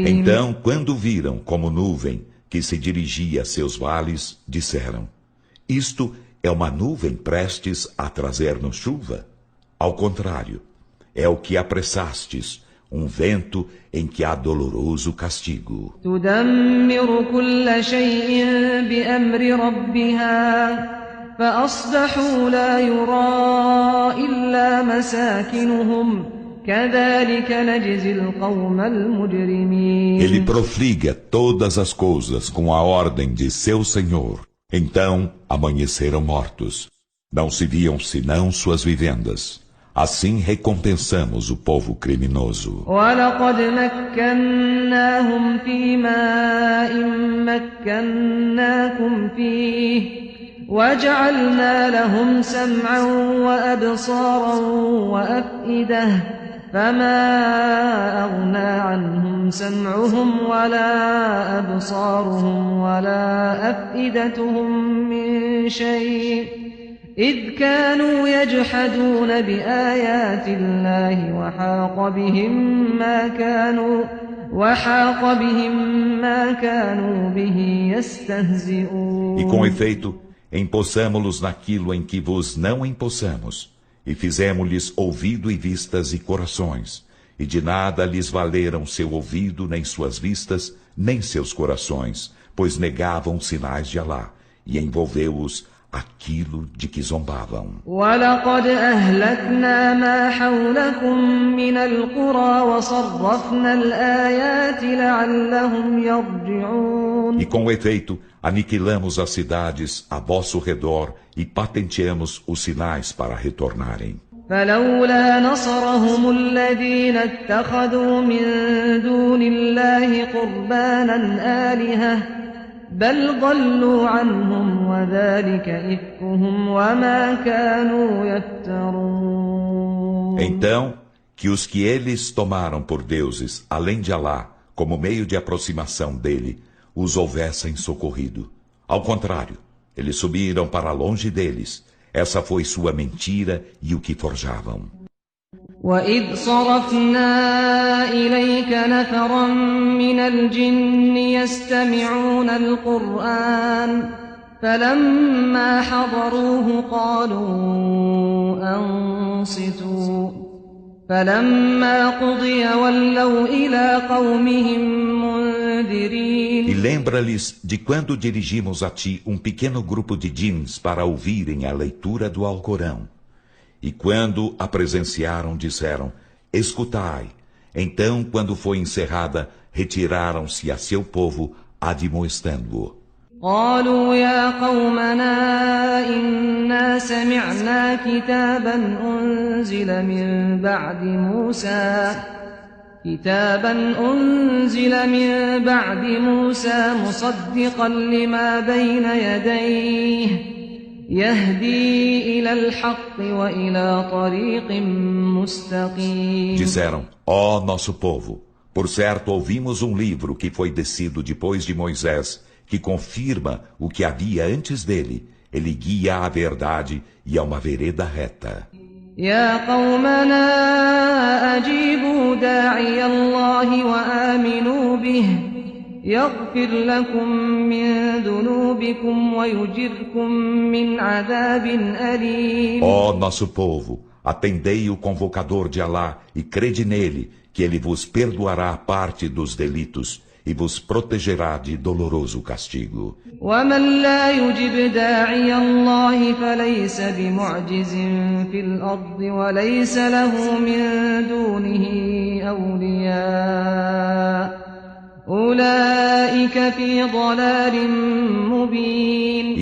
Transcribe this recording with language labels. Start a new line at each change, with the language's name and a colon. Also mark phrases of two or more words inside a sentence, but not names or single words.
Portuguese: Então, quando viram como nuvem que se dirigia a seus vales, disseram: isto é uma nuvem prestes a trazer-nos chuva? Ao contrário, é o que apressastes, um vento em que há doloroso castigo.
Arabic: تدمر كل شيء بأمر ربها فأصبحوا لا يرى إلا مساكنهم كذلك نجزي القوم المجرمين.
Portuguese: Ele profliga todas as coisas com a ordem de seu Senhor. Então amanheceram mortos. Não se viam senão suas vivendas. Assim recompensamos o povo criminoso.
Arabic: وَلَقَدْ مَكَّنَّاهُمْ فِي مَاءٍ مَكَّنَّاكُمْ فِيهِ وَجَعَلْنَا لَهُمْ سَمْعًا وَأَبْصَارًا وَأَفْئِدَةً فَمَا أَغْنَى عَنْهُمْ سَمْعُهُمْ وَلَا أَبْصَارُهُمْ وَلَا أَفْئِدَتُهُمْ مِنْ شَيْءٍ إذ كانوا يجحدون بآيات الله وحاق بهم ما كانوا به يستهزئون.
Portuguese: E com efeito, empossamo-los naquilo em que vos não empossamos, e fizemo-lhes ouvido e vistas e corações, e de nada lhes valeram seu ouvido, nem suas vistas, nem seus corações, pois negavam os sinais de Alá, e envolveu-os aquilo de que zombavam.
Arabic: وَلَقَدْ أَهْلَكْنَا مَا حَوْلَكُمْ مِنَ الْقُرَى وَصَرَّفْنَا الْآيَاتِ لَعَلَّهُمْ يَرْجِعُونَ.
Portuguese: E com efeito, aniquilamos as cidades a vosso redor e patenteamos os sinais para retornarem.
Arabic: فلولا نصرهم الذين اتخذوا من دون الله قربانا آلهة بل ضلوا عنهم وذلك إفكهم وما كانوا يفترون.
Portuguese: Então, que os que eles tomaram por deuses, além de Alá, como meio de aproximação dele, os houvessem socorrido. Ao contrário, eles subiram para longe deles. Essa foi sua mentira e o que forjavam.
Arabic: وَإِذْ صَرَفْنَا إِلَيْكَ نَفَرًا مِنَ الْجِنِّ يَسْتَمِعُونَ الْقُرْآنَ فَلَمَّا حَضَرُوهُ قَالُوا أَنصِتُوا فَلَمَّا قُضِيَ وَلَّوْا إِلَى قَوْمِهِمْ مُنذِرِينَ.
Portuguese: E lembra-lhes de quando dirigimos a ti um pequeno grupo de djinns para ouvirem a leitura do Alcorão. E quando a presenciaram, disseram, escutai. Então, quando foi encerrada, retiraram-se a seu povo, admoestando-o.
Arabic: قالوا يا قومنا إنا سمعنا كتابا أنزل من بعد موسى مصدقا لما بين يديه يهدي إلى الحق وإلى طريق مستقيم.
Portuguese: Disseram, ó nosso povo, por certo ouvimos um livro que foi descido depois de Moisés, que confirma o que havia antes dele. Ele guia à verdade e a uma vereda reta.
Arabic: يا قومنا أجيبوا داعي الله وآمنوا به يغفر لكم من ذنوبكم ويجركم من عذاب أليم.
Portuguese: Ó nosso povo, atendei o convocador de Alá e crede nele, que ele vos perdoará parte dos delitos e vos protegerá de doloroso castigo.
Arabic: ومن لا يجب داعي الله فليس بمعجز في الأرض وليس له من دونه أولياء أولئك في ضلال مبين.